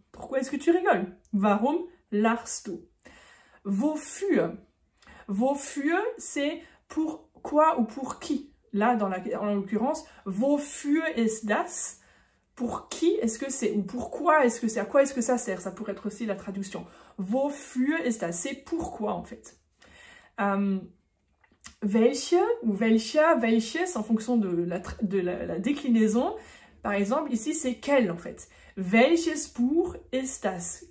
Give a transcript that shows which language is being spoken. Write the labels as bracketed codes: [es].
[fr] Pourquoi est-ce que tu rigoles? [de] Warum lachst du? Wofür? [fr] Wofür, c'est pour quoi ou pour qui? Là, en l'occurrence, [de] wofür ist das? [fr] Pour qui est-ce que c'est? Ou pourquoi est-ce que c'est? À quoi est-ce que ça sert? Ça pourrait être aussi la traduction. [de] Wofür ist das? [fr] C'est pourquoi, en fait. Welche ou welcher, welches, en fonction de la déclinaison. Par exemple, ici, c'est quel, en fait. [de] Welches Buch ist das?